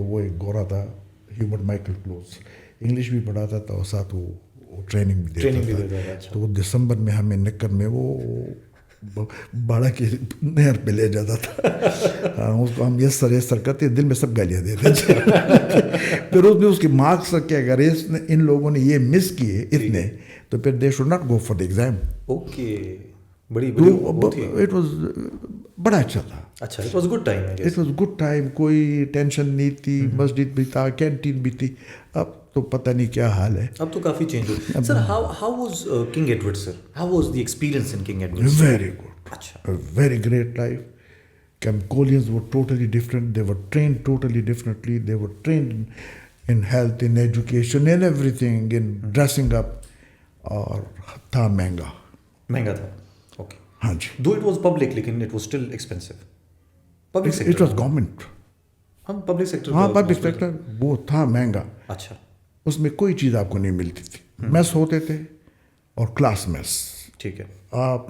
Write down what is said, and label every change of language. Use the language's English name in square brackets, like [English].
[Urdu] وہ ایک گورا تھا, ہیوبرٹ مائیکل کلوز, انگلش بھی پڑھاتا تھا اور ساتھ وہ ٹریننگ بھی دیتا تھا. تو وہ دسمبر میں ہمیں نکر میں وہ باڑا کی نہر پہ لے جاتا تھا. اس کو ہم یسر کرتے, دل میں سب گالیاں دیتے تھے. پھر اس نے اس کے مارکس رکھے, اگر ان لوگوں نے یہ مس کیے اتنے, تو پھر [English] They should not go for the exam. [Urdu] Okay. بڑی [English] it was [Urdu] بڑا اچھا تھا. [English] اچھا, it was good time. It was good time. [Urdu] کوئی ٹینشن نہیں تھی. مسجد بھی تھا, کینٹین بھی تھی. اب تو پتہ نہیں کیا حال ہے. اب تو کافی change ہو. [English] Sir how was King Edward sir, how was the experience in King Edward? Very good. اچھا, very great life. Campcolians were totally different. They were trained totally differently. They were trained in health, in education, in everything, in dressing up. [Urdu] اور تھا مہنگا تھا. Okay. ہاں جی. [English] Though it was public, لیکن it was still expensive. Public sector, it was government. ہم public sector, [Urdu] ہاں public sector وہ تھا مہنگا. اچھا. اس میں کوئی چیز آپ کو نہیں ملتی تھی. میس ہوتے تھے اور کلاس میس. ٹھیک ہے. آپ